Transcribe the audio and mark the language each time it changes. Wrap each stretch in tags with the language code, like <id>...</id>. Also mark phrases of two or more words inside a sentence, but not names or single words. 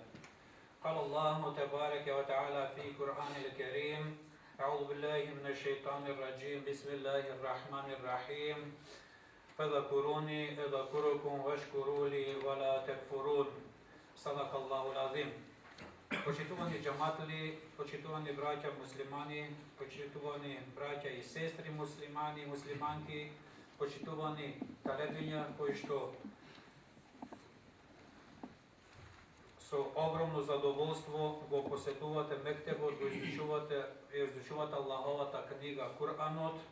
<ar>قال الله تبارك وتعالى في القرآن الكريم: أعوذ بالله من الشيطان الرجيم. بسم الله الرحمن الرحيم. فذكروني أذكركم واشكروا لي ولا تكفرون. صدق الله العظيم.</ar> <mk>Почитовани џаматли, почитовани браќа муслимани, почитовани браќа и сестри муслимани и муслиманки, почитовани талебиња кои што со огромно задоволство го посетувате Мектебу, го изучувате Аллаховата книга Куранот.</mk>